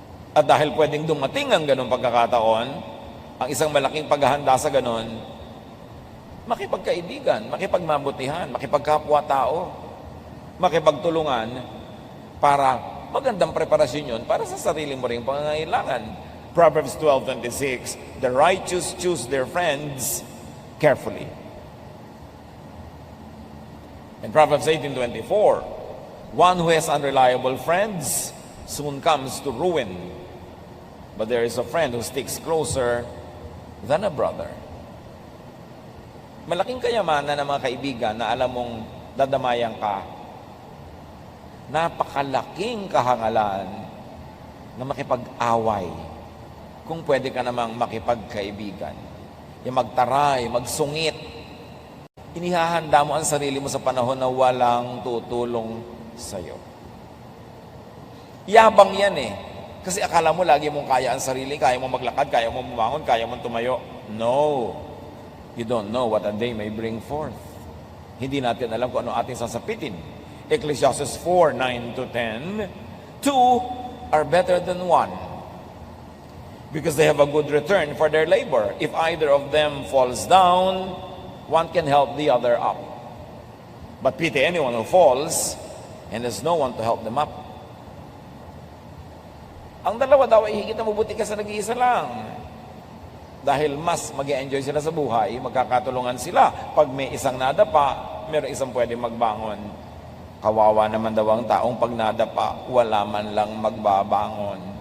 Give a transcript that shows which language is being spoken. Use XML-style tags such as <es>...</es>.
<tl>At dahil pwedeng dumating ang ganong pagkakataon, ang isang malaking paghahanda sa ganon, makipagkaibigan, makipagmabutihan, makipagkapwa-tao, makipagtulungan para magandang preparasyon yun para sa sarili mo rin pangangailangan.</tl> <en>Proverbs 12:26, the righteous choose their friends carefully. In Proverbs 18:24, one who has unreliable friends soon comes to ruin, but there is a friend who sticks closer than a brother.</en> <tl>Malaking kayamanan ng mga kaibigan na alam mong dadamayan ka. Napakalaking kahangalan na makipag-away kung pwede ka namang makipagkaibigan. Yung magtaray, magsungit. Inihahanda mo ang sarili mo sa panahon na walang tutulong sa'yo. Yabang yan Kasi akala mo lagi mong kaya ang sarili, kaya mong maglakad, kaya mong bumangon, kaya mong tumayo. No.</tl> <en>You don't know what a day may bring forth.</en> <tl>Hindi natin alam kung ano ating sasapitin.</tl> <en>Ecclesiastes 4:9-10, two are better than one, because they have a good return for their labor. If either of them falls down, one can help the other up. But pity anyone who falls and there's no one to help them up.</en> <tl>Ang dalawa daw ay higit na mabuti ka sa nag-iisa lang. Dahil mas mag-e-enjoy sila sa buhay, magkakatulungan sila. Pag may isang nadapa, meron isang pwede magbangon. Kawawa naman daw ang taong pag nadapa, wala man lang magbabangon.</tl>